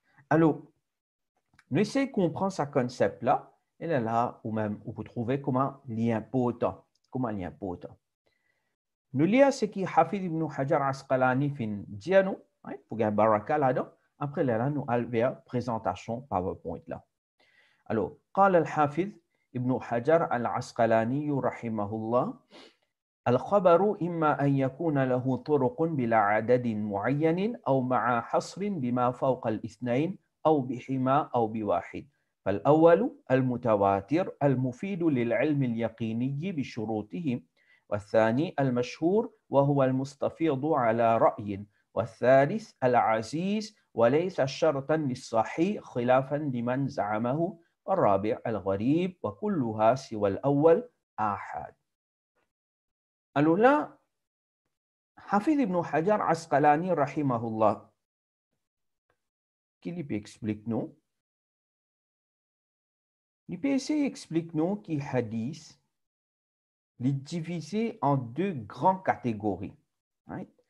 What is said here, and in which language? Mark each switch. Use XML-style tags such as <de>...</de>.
<fr>Alors, nous essayons de comprendre ce concept-là, et là, ou même, vous trouvez comment il est important. Comment il est important. Nous lisons ce qui Hafid ibn Hajar Asqalani fin Diano, pour gagner baraka là-dedans. Après là, nous allons vers présentation PowerPoint là.</fr> <ar>Alors, قال الحافظ ابن حجر العسقلاني رحمه الله: الخبر إما أن يكون له طرق بلا عدد معين أو مع حصر بما فوق الاثنين أو بحما أو بواحد. فالأول المتواتر المفيد للعلم اليقيني بشروطه، والثاني المشهور وهو المستفيض على رأي، والثالث العزيز وليس شرطا للصحيح خلافا لمن زعمه، والرابع الغريب وكلها سوى الأول آحاد.</ar> <fr>Alors là, Hafid ibn Hajar Asqalani rahimahullah, qui lui explique nous, il peut essayer d'expliquer nous que hadith est divisé en deux grandes catégories. Right?</fr>